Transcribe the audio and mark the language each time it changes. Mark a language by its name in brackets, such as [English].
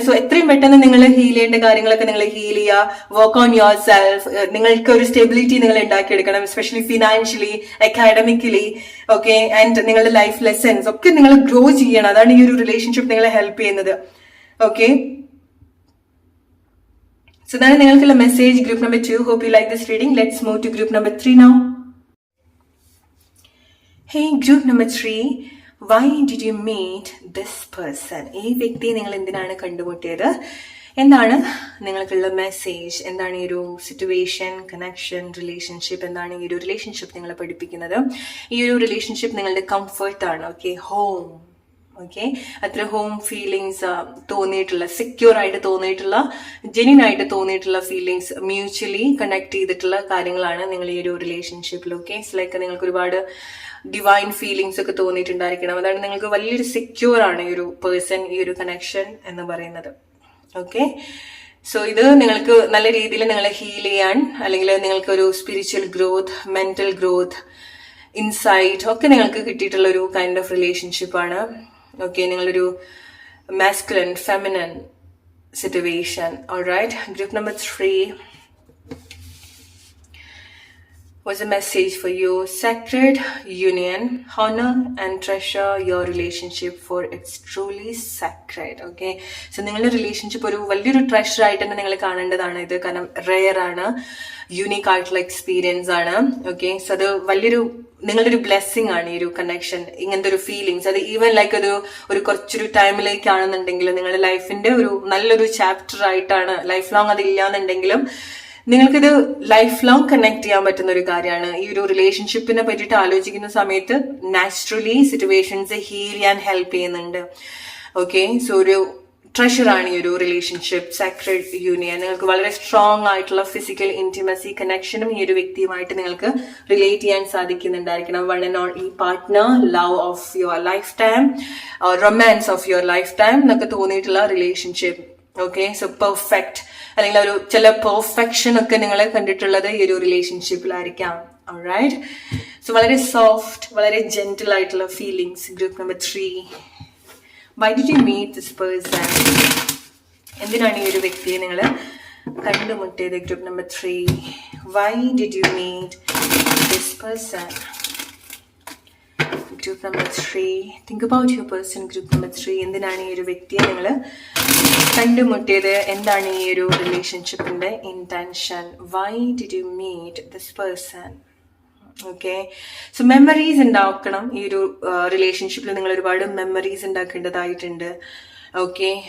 [Malayalam] So എത്രയും പെട്ടെന്ന് നിങ്ങൾ ഹീൽ ചെയ്യേണ്ട കാര്യങ്ങളൊക്കെ നിങ്ങൾ ഹീൽ ചെയ്യുക. [English] Work on yourself. [Malayalam] നിങ്ങൾക്ക് ഒരു സ്റ്റെബിലിറ്റി നിങ്ങൾ ഉണ്ടാക്കിയെടുക്കണം, especially financially, academically. Okay, and നിങ്ങളുടെ ലൈഫ് ലെസൺസ് ഒക്കെ നിങ്ങൾ ഗ്രോ ചെയ്യണം. അതാണ് ഈ ഒരു റിലേഷൻഷിപ്പ് നിങ്ങളെ ഹെൽപ്പ് ചെയ്യുന്നത്. [English] Okay, so that's the message group number 2. Hope you like this reading. Let's move to group number 3 now. Hey group number 3, why did you meet this person? [Malayalam] ഈ വ്യക്തിയെ നിങ്ങൾ എന്തിനാണ് കണ്ടുമുട്ടിയത്? എന്താണ് നിങ്ങൾക്കുള്ള മെസ്സേജ്? എന്താണ് ഈ ഒരു സിറ്റുവേഷൻ, കണക്ഷൻ, റിലേഷൻഷിപ്പ്? എന്താണ് ഈ ഒരു റിലേഷൻഷിപ്പ് നിങ്ങളെ പഠിപ്പിക്കുന്നത്? ഈ ഒരു റിലേഷൻഷിപ്പ് നിങ്ങളുടെ കംഫർട്ടാണ്. Okay, home. ഓക്കെ, അത്ര ഹോം ഫീലിങ്സ് തോന്നിയിട്ടുള്ള, സെക്യൂർ ആയിട്ട് തോന്നിയിട്ടുള്ള, ജെന്യൂൻ ആയിട്ട് തോന്നിയിട്ടുള്ള ഫീലിങ്സ്, മ്യൂച്വലി കണക്ട് ചെയ്തിട്ടുള്ള കാര്യങ്ങളാണ് നിങ്ങൾ ഈ ഒരു റിലേഷൻഷിപ്പിൽ. ഓക്കെ, ലൈക്ക് നിങ്ങൾക്ക് ഒരുപാട് ഡിവൈൻ ഫീലിങ്സ് ഒക്കെ തോന്നിയിട്ടുണ്ടായിരിക്കണം. അതാണ് നിങ്ങൾക്ക് വലിയൊരു സെക്യൂർ ആണ് ഈ ഒരു പേഴ്സൺ, ഈ ഒരു കണക്ഷൻ എന്ന് പറയുന്നത്. ഓക്കെ, സോ ഇത് നിങ്ങൾക്ക് നല്ല രീതിയിൽ നിങ്ങളെ ഹീൽ ചെയ്യാൻ, അല്ലെങ്കിൽ നിങ്ങൾക്ക് ഒരു spiritual growth, mental growth, insight ഒക്കെ നിങ്ങൾക്ക് കിട്ടിയിട്ടുള്ള ഒരു കൈൻഡ് ഓഫ് റിലേഷൻഷിപ്പ് ആണ്. ഓക്കെ, നിങ്ങളൊരു masculine, feminine situation. [English] All right, group number 3 was a message for you. Sacred union, honor and treasure your relationship, for it's truly sacred. [Malayalam] Okay, so നിങ്ങളുടെ relationship ഒരു വലിയൊരു treasure ആയിട്ട് തന്നെ നിങ്ങൾ കാണേണ്ടതാണ്. ഇത് കാരണം റെയർ ആണ്, യൂണീക്ക് ആയിട്ടുള്ള എക്സ്പീരിയൻസ് ആണ്. ഓക്കെ, സോ അത് വലിയൊരു നിങ്ങളുടെ ഒരു ബ്ലെസ്സിങ് ആണ് ഈ ഒരു കണക്ഷൻ, ഇങ്ങനത്തെ ഒരു ഫീലിങ്സ്. അത് ഈവൻ ലൈക്ക് ഒരു കുറച്ചൊരു ടൈമിലേക്കാണെന്നുണ്ടെങ്കിലും, നിങ്ങളുടെ ലൈഫിന്റെ ഒരു നല്ലൊരു ചാപ്റ്റർ ആയിട്ടാണ്. ലൈഫ് ലോങ് അതില്ലാന്നുണ്ടെങ്കിലും നിങ്ങൾക്കിത് ലൈഫ് ലോങ് കണക്ട് ചെയ്യാൻ പറ്റുന്ന ഒരു കാര്യമാണ്. ഈ ഒരു റിലേഷൻഷിപ്പിനെ പറ്റിയിട്ട് ആലോചിക്കുന്ന സമയത്ത് നാച്ചുറലി സിറ്റുവേഷൻസ് ഹീൽ ചെയ്യാൻ ഹെൽപ്പ് ചെയ്യുന്നുണ്ട്. ഓക്കെ. സോ ഒരു ട്രഷറാണ് ഈ ഒരു റിലേഷൻഷിപ്പ്, സാക്രഡ് യൂണിയൻ. നിങ്ങൾക്ക് വളരെ സ്ട്രോങ് ആയിട്ടുള്ള ഫിസിക്കൽ ഇന്റിമസി കണക്ഷനും ഈ ഒരു വ്യക്തിയുമായിട്ട് നിങ്ങൾക്ക് റിലേറ്റ് ചെയ്യാൻ സാധിക്കുന്നുണ്ടായിരിക്കണം. [English] one and only partner, love of your life time, romance of your life time [Malayalam] എന്നൊക്കെ തോന്നിയിട്ടുള്ള റിലേഷൻഷിപ്പ്. ഓക്കെ. സോ പെർഫെക്റ്റ് അല്ലെങ്കിൽ ഒരു ചില പെർഫെക്ഷൻ ഒക്കെ നിങ്ങൾ കണ്ടിട്ടുള്ളത് ഈ ഒരു റിലേഷൻഷിപ്പിലായിരിക്കാം. ഓൾറൈറ്റ്. സോ വളരെ സോഫ്റ്റ്, വളരെ ജെന്റിൽ ആയിട്ടുള്ള feelings. [English] Group number 3. Why did you meet this person? [Malayalam] എന്തിനാണ് ഈ ഒരു വ്യക്തിയെ നിങ്ങൾ കണ്ടുമുട്ടിയത്? [English] Group number 3. Why did you meet this person? Group number 3. Think about your person. Group number 3. [Malayalam] എന്തിനാണ് ഈ ഒരു വ്യക്തിയെ നിങ്ങൾ കണ്ടുമുട്ടിയത്? എന്താണ് ഈ ഒരു റിലേഷൻഷിപ്പിന്റെ intention? [English] Why did you meet this person? [Malayalam] Okay. So memories ഉണ്ടാക്കണം. ഈ ഒരു റിലേഷൻഷിപ്പിൽ നിങ്ങൾ ഒരുപാട് മെമ്മറീസ് ഉണ്ടാക്കേണ്ടതായിട്ടുണ്ട്. ഓക്കെ.